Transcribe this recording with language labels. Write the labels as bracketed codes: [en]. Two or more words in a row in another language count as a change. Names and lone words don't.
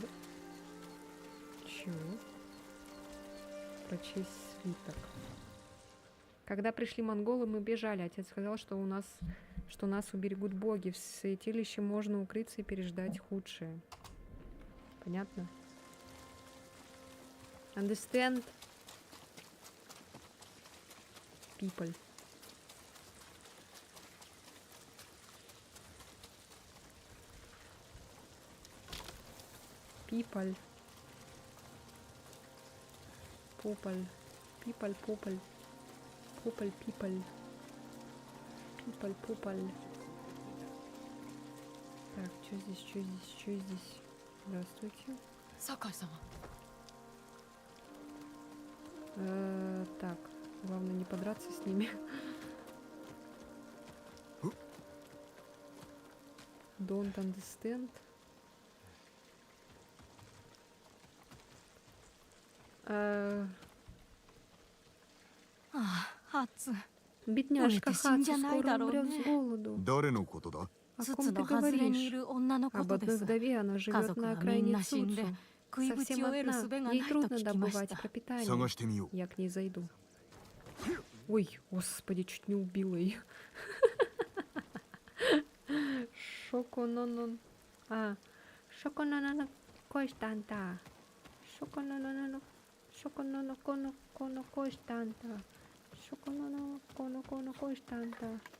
[ru] Чего? Прочесть свиток. Когда пришли монголы, мы бежали. Отец сказал, что нас уберегут боги. В святилище можно укрыться и переждать худшее. Понятно? [en] Understand? People. People. Попаль. People, попаль. Попаль, people. People, попаль. [ru] Так, что здесь, что здесь, что здесь? Здравствуйте. [ja] 酒井様 [ru] Так, главное не подраться с ними. [en] Don't understand. [ru] Бедняжка Хацу скоро умрет с голоду. [ja] 誰のことだ？ [ru] О [ja] ツ [ru] ком [ja] ツ [ru] ты [ja] の外れにい [ru] говоришь? [ja] る女のこ [ru] Об [ja] とで [ru] одной [ja] す [ru] вдове, она [ja] 家 [ru] живет [ja] 族 [ru] на [ja] はみん [ru] окраине [ja] な死んで [ru] Цуцу. [ja] 食いぶち [ru] Совсем [ja] を得る [ru] одна. [ja] 術がな [ru] Ей [ja] いと [ru] трудно [ja] 聞きまし [ru] добывать [ja] た [ru] пропитание. [ja] 探してみよう。 [ru] Я к ней зайду. Ой, господи, чуть не убила ее. Шокононон. А, шокононон коштанта. Шокононон. Шокононон коно коштанта. Шокононон коно коштанта.